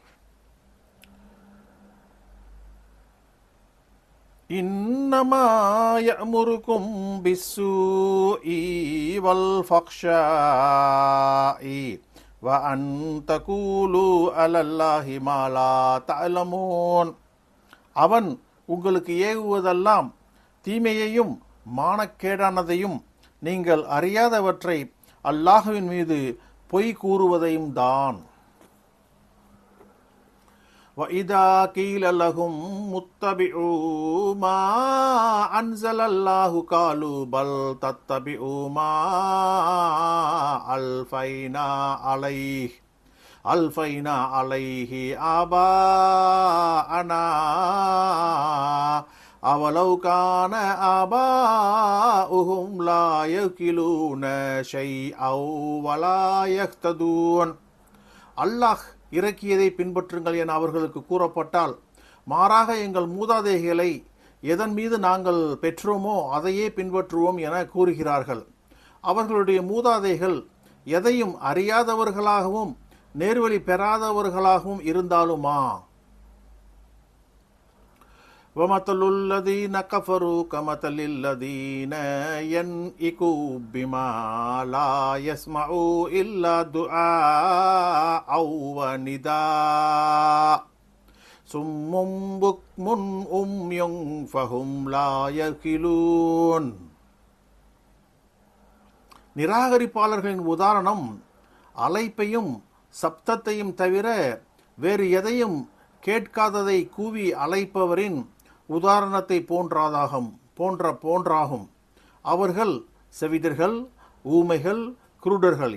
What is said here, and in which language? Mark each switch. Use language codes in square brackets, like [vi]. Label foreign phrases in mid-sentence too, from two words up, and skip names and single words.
[ar] إنما يأمركم بالسوء والفحشاء وأن تقولوا على الله ما لا تعلمون. [ta] அவன் உங்களுக்கு ஏவுவதெல்லாம் தீமையையும் மானக்கேடானதையும் நீங்கள் அறியாதவற்றை அல்லாஹ்வின் மீது பொய் கூறுவதையும் தான். [ar] وَإِذَا قِيلَ لَهُمْ اتَّبِعُوا مَا أَنزَلَ اللَّهُ قَالُوا بَلْ تَتَّبِعُوا مَا أَلْفَيْنَا عَلَيْهِ آبَاءَنَا أَوَلَوْ كَانَ آبَاؤُهُمْ لَا يَعْقِلُونَ شَيْئًا وَلَا يَهْتَدُونَ. [ta] அல்லாஹ் இறக்கியதை பின்பற்றுங்கள் என அவர்களுக்கு கூறப்பட்டால், மாறாக எங்கள் மூதாதைகளை எதன் மீது நாங்கள் பெற்றோமோ அதையே பின்பற்றுவோம் என கூறுகிறார்கள். அவர்களுடைய மூதாதைகள் எதையும் அறியாதவர்களாகவும் நேர்வழி பெறாதவர்களாகவும் இருந்தாலுமா? [ar] وَمَثَلُ الَّذِينَ كَفَرُوا كَمَثَلِ الَّذِينَ يَنْئِكُوا بِمَا لَا يَسْمَعُوا إِلَّا دُعَاءً وَنِدَاءً صُمٌّ بُكْمٌ عُمْيٌ فَهُمْ لَا يَعْقِلُونَ. [ta] நிராகரிப்பாளர்களின் உதாரணம் அலைப்பையும் சப்தத்தையும் தவிர வேறு எதையும் கேட்காததை கூவி அழைப்பவரின் உதாரணத்தை போன்றாகும். அவர்கள் செவிடர்கள், ஊமைகள், குருடர்கள்.